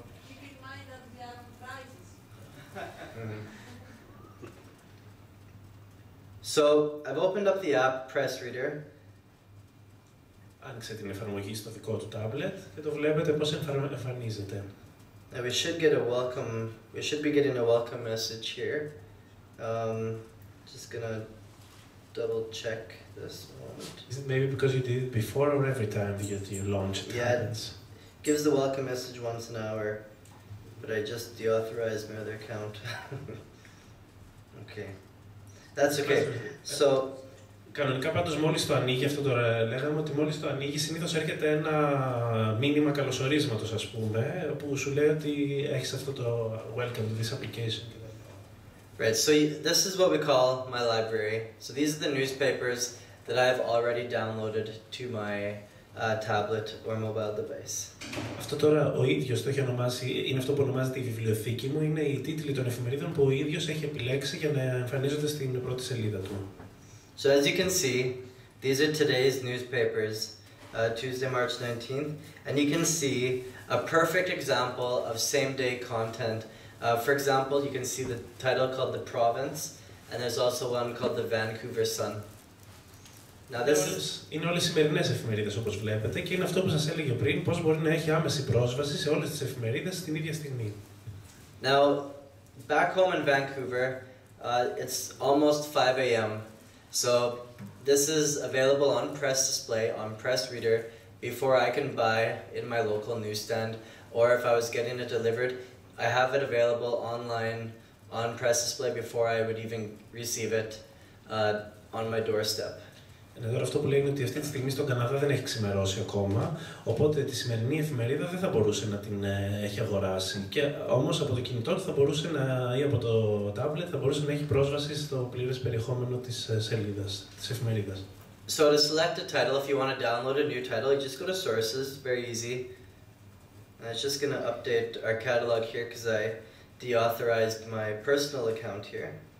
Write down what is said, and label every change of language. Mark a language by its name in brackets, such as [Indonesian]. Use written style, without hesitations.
[English] Keep in mind that there are prizes. So I've opened up the app PressReader. [Greek] Άνοιξε την εφαρμογή στο δικό του tablet και το βλέπετε πώς εμφανίζεται. [English] Now we should be getting a welcome message here. Just gonna double check this moment. Is it maybe because you did it before or every time you launch it? Yeah, it gives the welcome message once an hour, but I just deauthorized my other account. Okay, that's okay. So. [Greek] Κανονικά πάντως μόλις το ανοίγει, αυτό τώρα λέγαμε ότι μόλις το ανοίγει συνήθως έρχεται ένα μήνυμα καλωσορίσματος, ας πούμε, που σου λέει ότι έχεις αυτό το [English] welcome to this application. Right, so this is what we call my library. So these are the newspapers that I've already downloaded to my tablet or mobile device. [Greek] Αυτό τώρα ο ίδιος το έχει ονομάσει, είναι αυτό που ονομάζεται η βιβλιοθήκη μου, είναι οι τίτλοι των εφημερίδων που ο ίδιος έχει επιλέξει για να εμφανίζονται στην πρώτη σελίδα του. [English] So as you can see, these are today's newspapers, Tuesday, March 19th, and you can see a perfect example of same-day content. For example, you can see the title called The Province, and there's also one called The Vancouver Sun. Now this [Greek] είναι όλες σημερινές εφημερίδες όπως βλέπετε και είναι αυτό που σας έλεγε πριν, πώς μπορεί να έχει άμεση πρόσβαση σε όλες τις εφημερίδες την ίδια στιγμή. [English] Now, back home in Vancouver, it's almost 5 a.m. So this is available on PressDisplay, on PressReader, before I can buy in my local newsstand, or if I was getting it delivered, I have it available online on PressDisplay before I would even receive it on my doorstep. [Greek] Εδώ αυτό που λέει είναι ότι αυτή τη στιγμή στον Καναδά δεν έχει ξημερώσει ακόμα, οπότε τη σημερινή εφημερίδα δεν θα μπορούσε να την έχει αγοράσει. Και όμως από το κινητό του θα μπορούσε ή από το τάμπλετ θα μπορούσε να έχει πρόσβαση στο πλήρες περιεχόμενο της σελίδας, της εφημερίδας. [English] So to select a title, if you want to download a new title, you just go to sources, very easy. And it's just going to update our catalog here because I deauthorized my personal account here.